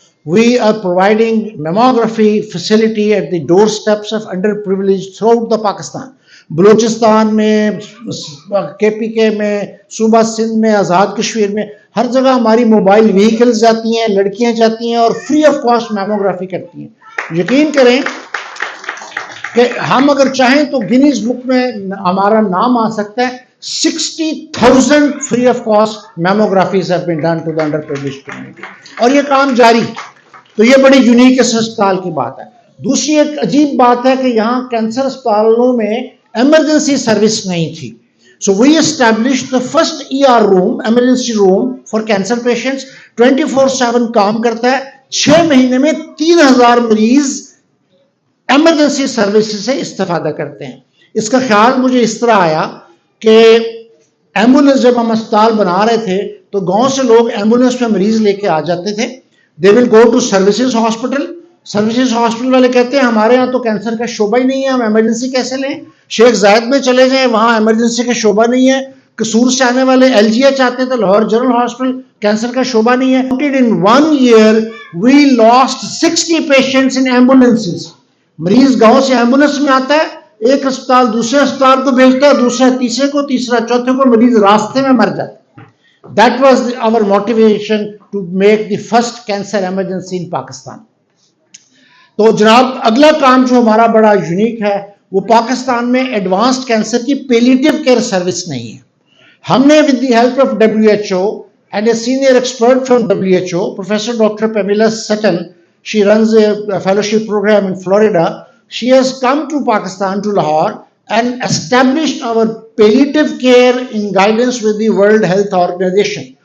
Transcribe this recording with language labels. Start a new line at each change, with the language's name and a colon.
English: We are providing mammography facility at the doorsteps of underprivileged throughout the Pakistan.
Urdu: Balochistan میں، KPK میں، صوبہ سندھ میں، آزاد کشمیر میں، ہر جگہ ہماری موبائل وہیکلز جاتی ہیں، لڑکیاں جاتی ہیں اور فری آف کاسٹ میموگرافی کرتی ہیں. یقین کریں کہ ہم اگر چاہیں تو گینیز بک میں ہمارا نام آ سکتا ہے.
English: 60,000 free of cost mammographies have been done to the underprivileged community.
Urdu: اور یہ کام جاری. تو یہ بڑی یونیک اس اسپتال کی بات ہے. دوسری ایک عجیب بات ہے کہ یہاں کینسر اسپتالوں میں ایمرجنسی سروس نہیں تھی.
English: So we established the first ER room, emergency room for cancer patients.
Urdu: 24/7 کام کرتا ہے. 6 مہینے میں 3,000 مریض ایمرجنسی سروسز سے استفادہ کرتے ہیں. اس کا خیال مجھے اس طرح آیا کہ ایمبولینس جب ہم اسپتال بنا رہے تھے تو گاؤں سے لوگ ایمبولینس میں مریض لے کے آ جاتے تھے.
English: They will go to services hospital.
Urdu: Services hospital والے کہتے ہیں ہمارے یہاں تو کینسر کا شعبہ ہی نہیں ہے، ہم ایمرجنسی کیسے لیں. شیخ زائد میں چلے جائیں، وہاں ایمرجنسی کا شعبہ نہیں ہے. قصور سے آنے والے LGH آتے تھے، لاہور جنرل ہاسپٹل، کینسر کا شعبہ نہیں ہے.
English: In 1 year we lost 60 patients in ambulances.
Urdu: مریض گاؤں سے ایمبولینس میں آتا ہے, ایک اسپتال دوسرے اسپتال کو بھیجتا ہے, دوسرا تیسرے کو, تیسرا چوتھے کو, مریض راستے میں مر جاتا ہے.
English: That was our motivation to make the first cancer emergency in Pakistan.
Urdu: تو جناب اگلا کام جو ہمارا بڑا یونیک ہے وہ پاکستان میں ایڈوانسڈ کینسر کی پیلیٹیو کیئر سروس نہیں ہے. ہم نے
English: With the help of WHO and a senior expert from WHO, Professor Dr. Pamela Sutton, she runs a fellowship program in Florida. She has come to Pakistan, to Lahore, and established our palliative care in guidance with the World Health Organization.